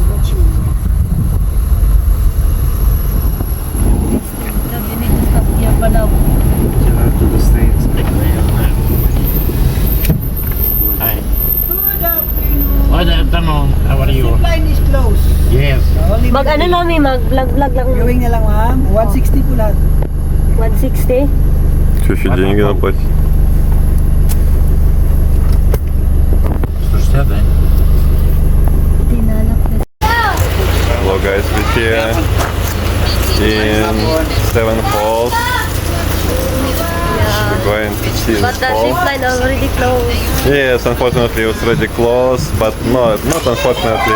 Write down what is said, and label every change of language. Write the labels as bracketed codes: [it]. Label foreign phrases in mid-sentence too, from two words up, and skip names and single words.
[en] You need to stop here for now. Hi. Good afternoon. How are you? Zipline is closed. Yes. [tl] Mag ano lang mag-vlog lang. Viewing na lang ma'am. 160 po lahat. 160. [ru] Что еще деньги наплатить? 160, да? [en] Hello guys, we're here in Seven Falls. We're going to see But this the fall. zipline already closed. Yes, unfortunately it's already closed, but no, not unfortunately.